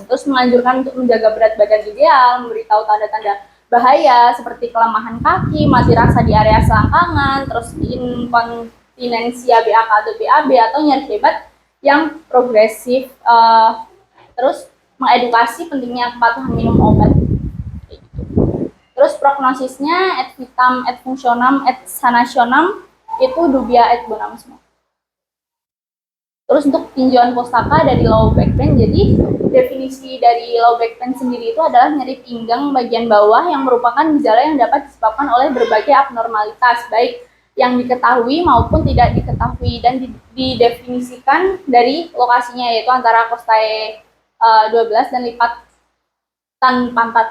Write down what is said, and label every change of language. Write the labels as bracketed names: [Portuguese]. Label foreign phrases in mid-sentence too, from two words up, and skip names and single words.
[Indonesian] Terus menganjurkan untuk menjaga berat badan ideal, memberitahu tanda-tanda bahaya seperti kelemahan kaki, mati rasa di area selangkangan, terus inkontinensia BAK atau BAB atau nyeri hebat yang progresif, terus mengedukasi pentingnya kepatuhan minum obat. Terus prognosisnya [Latin] et vitam et functionam et sanationem itu dubia et bonam semua. [Indonesian] Terus untuk tinjauan pustaka dari [English] low back pain, [Indonesian] jadi definisi dari [English] low back pain [Indonesian] sendiri itu adalah nyeri pinggang bagian bawah yang merupakan gejala yang dapat disebabkan oleh berbagai abnormalitas, baik yang diketahui maupun tidak diketahui, dan didefinisikan dari lokasinya yaitu antara costae 12 dan lipatan pantat.